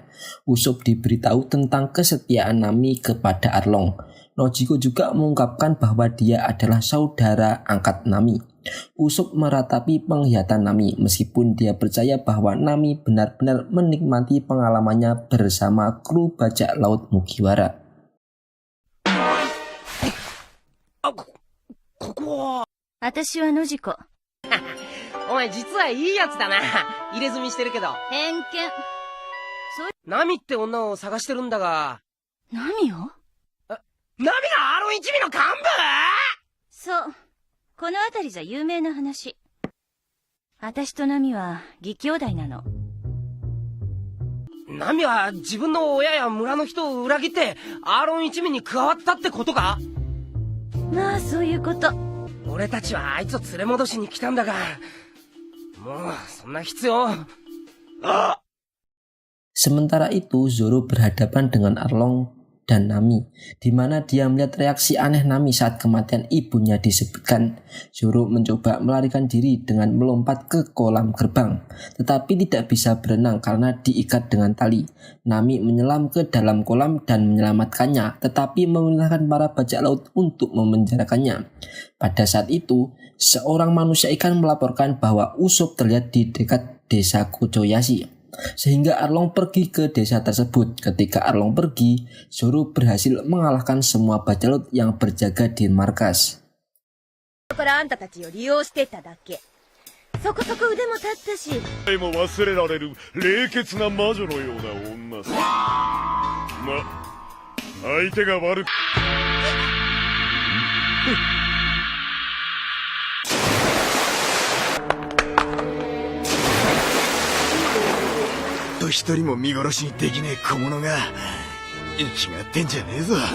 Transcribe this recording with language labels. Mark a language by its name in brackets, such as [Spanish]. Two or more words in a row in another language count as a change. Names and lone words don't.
[Indonesian] Usopp diberitahu tentang kesetiaan Nami kepada Arlong. Nochiko juga mengungkapkan bahwa dia adalah saudara angkat Nami. Usopp meratapi penglihatan Nami meskipun dia percaya bahwa Nami benar-benar menikmati pengalamannya bersama kru bajak laut Mugiwara. [Japanese] 私はノジコ。お前実はいいやつだな。入れ墨してるけど。偏見。ナミって女を探してるんだが。ナミを？ナミがアーロン一味の幹部？そう。この辺りじゃ有名な話。私とナミは義兄弟なの。ナミは自分の親や村の人を裏切ってアーロン一味に加わったってことか？まあそういうこと。俺たちはあいつを連れ戻しに来たんだが、もうそんな必要。 [Indonesian] Sementara itu, Zoro berhadapan dengan Arlong dan Nami, di mana dia melihat reaksi aneh Nami saat kematian ibunya disebutkan. Zoro mencoba melarikan diri dengan melompat ke kolam gerbang, tetapi tidak bisa berenang karena diikat dengan tali. Nami menyelam ke dalam kolam dan menyelamatkannya, tetapi memerintahkan para bajak laut untuk memenjarakannya. Pada saat itu, seorang manusia ikan melaporkan bahwa Usopp terlihat di dekat desa Kochoyashi. Sehingga Arlong pergi ke desa tersebut. Ketika Arlong pergi, Zoro berhasil mengalahkan semua bajak laut yang berjaga di markas. [Japanese] あんたたちを利用してただけ。そこそこ腕も立ったし。でも忘れられる冷血な魔女のような女さ。相手が悪く。一人も見殺しにできねえ小物が息がってんじゃねえぞ。